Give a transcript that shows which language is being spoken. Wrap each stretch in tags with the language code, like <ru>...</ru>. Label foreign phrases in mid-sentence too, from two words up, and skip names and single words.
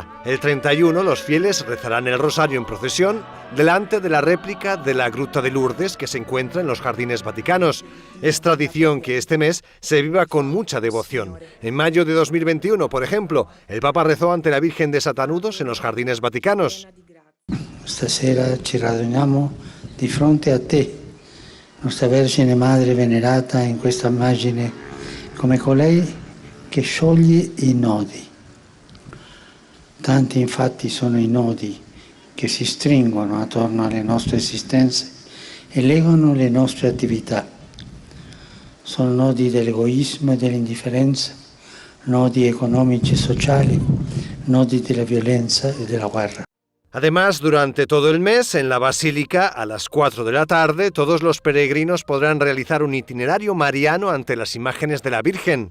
<es>El 31 los fieles rezarán el Rosario en procesión delante de la réplica de la Gruta de Lourdes que se encuentra en los jardines vaticanos. Es tradición que este mes se viva con mucha devoción. En mayo de 2021, por ejemplo, el Papa rezó ante la Virgen de Satanudos en los jardines vaticanos.</es> <it>Stasera ci raduniamo di fronte a te, nostra Vergine Madre venerata in questa immagine come colei che scioglie i nodi. Tanti infatti sono i nodi che si stringono attorno alle nostre esistenze e legano le nostre attività. Sono nodi dell'egoismo e dell'indifferenza, nodi economici e sociali, nodi della violenza e della guerra.</it> <es>Además, durante todo el mes, en la Basílica, a las 4 de la tarde, todos los peregrinos podrán realizar un itinerario mariano ante las imágenes de la Virgen.</es>